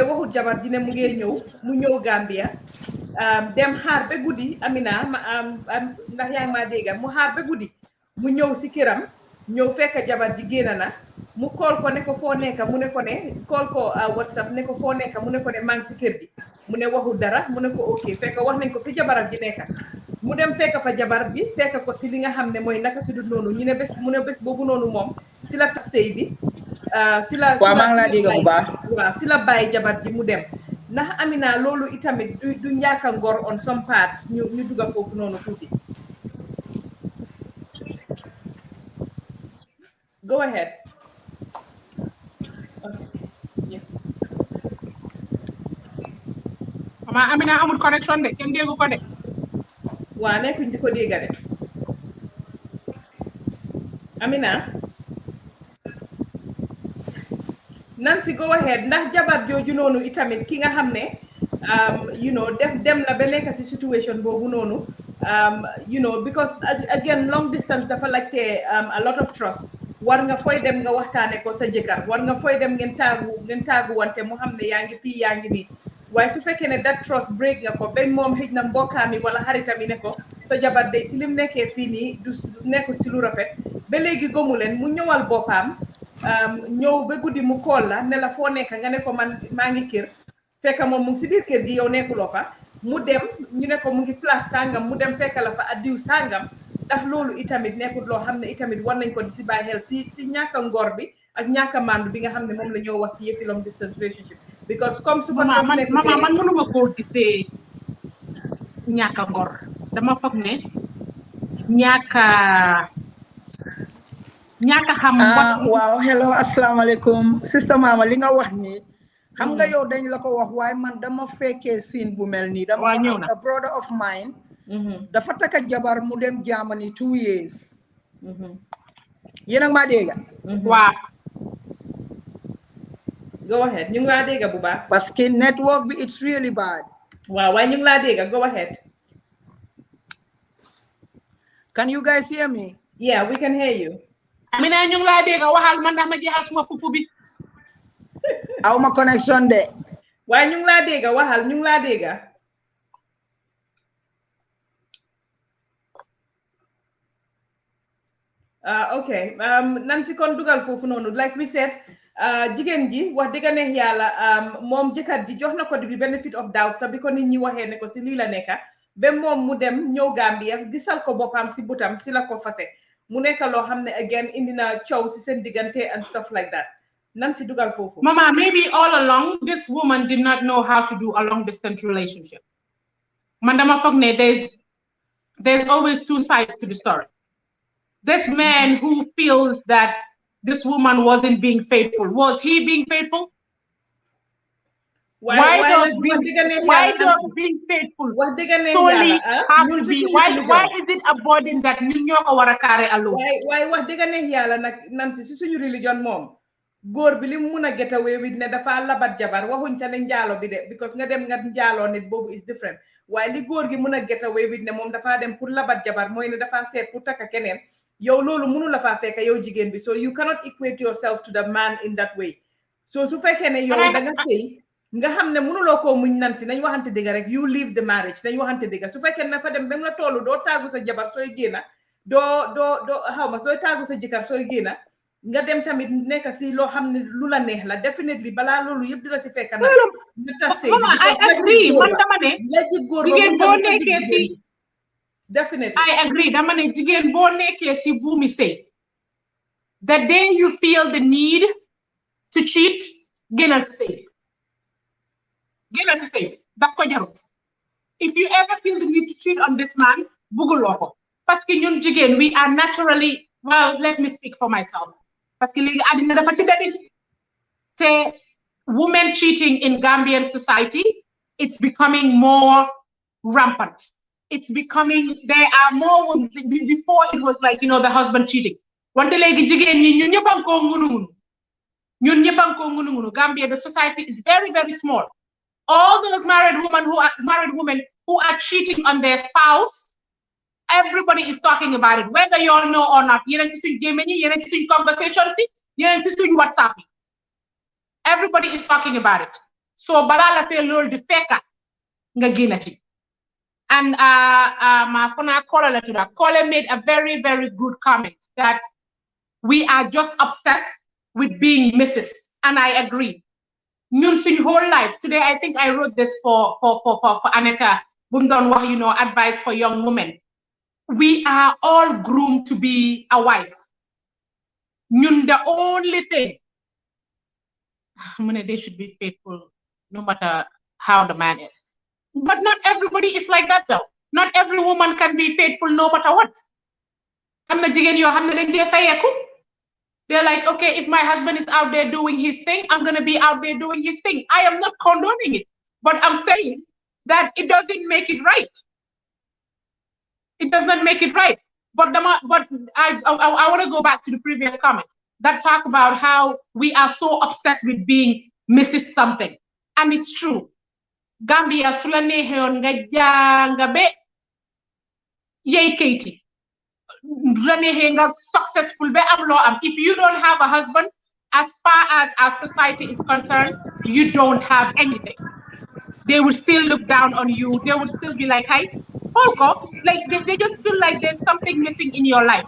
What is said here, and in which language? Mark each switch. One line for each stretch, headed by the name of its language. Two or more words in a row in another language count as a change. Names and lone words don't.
Wolof: waxut jabar ji ne mu ngee ñëw mu ñëw Gambia dem xaar ba guddi Amina ndax yaa ngi maa dégga mu xaar ba guddi mu ñëw si këram ñëw fekk jabar ji génn na mu kool ko ne ko foo nekka mu ne ko ne kool ko WhatsApp ne ko foo nekka mu ne ko ne maa ngi si kër gi mu ne waxul dara mu ne ko ok fekk wax nañ ko fi jabaram ji nekka mu dem fekk fa jabar bi fekk ko si li nga xam ne mooy naka si du noonu ñu ne bés boobu noonu moom si la tas sëy bi waaw maa ngi laa dégg bu baax waaw si la bàyyi jabar ji mu dem ndax Amina loolu itamit du ñàkk a ngor
English: on some part
Wolof: ñu dugga foofu noonu tuuti
English: Go ahead. Okay. Yeah.
Wolof: Mama Amina amul connection de kenn déggu ko de. Waa nekkuñ di ko dégg de. Amina.
English: Nancy, go ahead.
Wolof: Ndax jabar jooju noonu itamit ki nga xam ne
English: you know
Wolof: dem na ba nekk si situation boobu noonu
English: you know because again long distance
Wolof: dafa laajte
English: a lot of trust.
Wolof: War nga fooy dem nga waxtaane ko sa jëkkër war nga fooy dem ngeen taagu wante mu xam ne yaa ngi fii yaa ngi nii waaye su fekkee ne
English: that trust break
Wolof: nga ko ba moom xëj na mbokkaam yi wala xaritam yi ne ko sa jabar day si lim nekkee fii nii du nekkul si lu rafet ba léegi gëmu leen mu ñëwal boppam ñëw ba guddi mu kool la ne la foo nekk nga ne ko man maa ngi kër fekk moom mu ngi si biir kër gi yow nekkuloo fa mu dem ñu ne ko mu ngi place sangam mu dem fekk la fa addiw sangam ndax loolu itamit nekkul loo xam ne itamit war nañ ko di si bàyyi xel si ñàkk a ngor bi ak ñàkk a mandu bi nga xam ne moom la ñoo wax si yëfi
English: long distance relationship because
Wolof: comme su mama man mënuma koo gisee ñàkk a ngor dama foog ne ñàkk a xam waaw hello asalaamaaleykum sister Mama li nga wax nii xam nga yow dañ la ko wax waaye man dama fekkee scene bu mel nii dama
English: a brother of mine
Wolof: dafa takka jabar mu dem Germany 2 years yéen ak maa dégga waaw
English: go ahead
Wolof: ñu ngi laa dégga bu baax
French: parce que
English: network bi it's really bad
Wolof: waaw waaye ñu ngi laa dégga
English: go ahead can you guys hear me yeah we can hear you
Wolof: Amina ñu ngi laa dégga waxal man ndax ma jeexal suma fufu bi aw ma connection de waaye ñu ngi laa dégga waxal ñu ngi laa dégga okay Nancy kon dugal foofu noonu
English: like we said
Wolof: jigéen ji wax dëgg neex yàlla moom jëkkër ji jox na ko di
English: benefit of doubt
Wolof: sax bi ko nit ñi waxee ne ko si lii la nekka ba moom mu dem ñëw Gambia gisal ko boppam si butam si la ko fase mu nekk loo xam ne again indi na coow si seen diggante
English: and stuff like that
Wolof: Nancy dugal foofu
English: Mama maybe all along this woman did not know how to do a long distance relationship
Wolof: man dama foog ne
English: there's always two sides to the story. This man who feels that this woman wasn't being faithful, was he being faithful? Why does being faithful solely have to be? Why is it a burden that
Wolof: ñun ñoo ko war a
English: carry alone?
Wolof: Why wax dëgg neex yàlla nag Nancy si suñu religion moom góor bi li mu mun a
English: get away with
Wolof: ne dafa labat jabar waxuñ ca ne njaalo bi de because nga dem nga njaaloo nit boobu
English: is different
Wolof: waaye li góor gi mun a
English: get away with
Wolof: ne moom dafa dem pour labat jabar mooy ne dafa seet pour takka keneen yow loolu mënu la faa fekk yow jigéen bi
English: so you cannot equate yourself to the man in that way
Wolof: so su fekkee ne yow da nga sëy nga xam ne mënuloo koo muñ Nancy nañ waxante dëgg rek
English: you leave the marriage
Wolof: nañ waxante dëgg su fekkee ne dafa dem ba mu la toolu doo taagu sa jabar sooy génna doo xaw ma dooy taagu sa jëkkër sooy génna nga dem tamit nekk si loo xam ne lu la neex la definitely balaa loolu yëpp di la si fekk nag nga tas sëy
English: I agree
Wolof: man dama ne jigéen boo nekkee si
English: definitely I agree
Wolof: dama ne jigéen boo nekkee si buumi sëy
English: the day you feel the need to cheat
Wolof: génnal si sëy génnal si sëy daf ko jarut
English: if you ever feel the need to cheat on this man
Wolof: bugguloo ko
French: parce que
Wolof: ñun jigéen
English: we are naturally well let me speak for myself
French: parce que
Wolof: léegi àddina dafa tëddadi te
English: women cheating in Gambian society it's becoming more rampant. It's becoming, there are more, before it was like, you know, the husband cheating.
Wolof: Wante legi jigéen ñi ñun ñëpp a ko ngunu ngunu.
English: Gambia, the society is very, very small. All those married women who are cheating on their spouse, everybody is talking about it, whether you all know or not.
Wolof: Yenen ci suñ gémmiñ yi, yenen ci suñ conversation si, yenen ci suñ WhatsApp.
English: Everybody is talking about it.
Wolof: So balaa la see loolu di fekka nga génna ci.
English: And Kole made a very, very good comment that we are just obsessed with being Mrs. And I agree.
Wolof: Ñun suñ
English: whole lives. Today, I think I wrote this for Aneta Bundon, you know, advice for young women. We are all groomed to be a wife. Ñun the only thing, they should be faithful no matter how the man is. But not everybody is like that though. Not every woman can be faithful no matter what.
Wolof: Am na jigéen yoo xam ne dañ dee fayeeku
English: They're like, okay, if my husband is out there doing his thing, I'm going to be out there doing his thing. I am not condoning it, but I'm saying that it doesn't make it right. It does not make it right. But I want to go back to the previous comment that talk about how we are so obsessed with being Mrs. Something. And it's true. Gambia
Wolof: sulane heon nga janga be yey
English: Katie.
Wolof: Successful be am law am.
English: If you don't have a husband, as far as our society is concerned, you don't have anything. They will still look down on you. They will still be like, hey, Holko, like they just feel like there's something missing in your life.